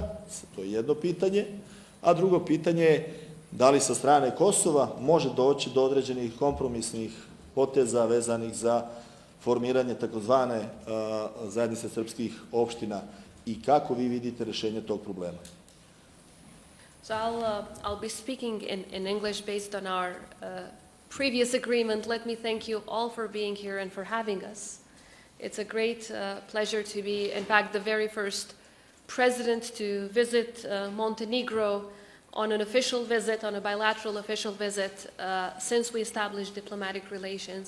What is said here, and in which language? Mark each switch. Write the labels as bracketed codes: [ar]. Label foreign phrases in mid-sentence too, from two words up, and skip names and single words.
[sr] To je jedno pitanje. A drugo pitanje je da li sa strane Kosova može doći do određenih kompromisnih poteza vezanih za formiranje takozvane zajednice srpskih opština i kako vi vidite rješenje tog problema? [en] So I'll be speaking in English based on our previous agreement. Let me thank you all for being here and for having us. It's a great pleasure to be, in fact, the very first president to visit Montenegro on an official visit, on a bilateral official visit, since we established diplomatic relations.